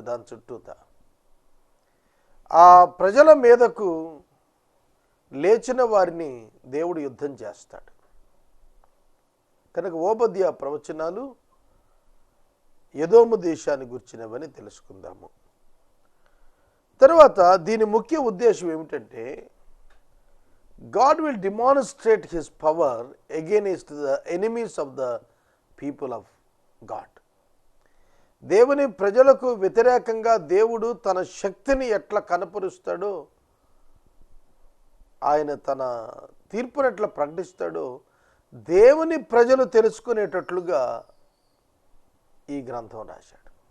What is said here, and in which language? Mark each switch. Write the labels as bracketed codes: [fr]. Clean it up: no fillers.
[te] దాని చుట్టూత ఆ ప్రజల మీదకు లేచిన వారిని దేవుడు యుద్ధం చేస్తాడు. కనుక ఓబద్యా ప్రవచనాలు ఎదోము దేశాన్ని గుర్చినవని తెలుసుకుందాము. తరువాత దీని ముఖ్య ఉద్దేశం ఏమిటంటే, [en] God will demonstrate his power against the enemies of the people of God. [te] దేవుని ప్రజలకు వ్యతిరేకంగా దేవుడు తన శక్తిని ఎట్లా కనపరుస్తాడో, ఆయన తన తీర్పును ఎట్లా ప్రకటిస్తాడో దేవుని ప్రజలు తెలుసుకునేటట్లుగా ఈ గ్రంథం రాశాడు.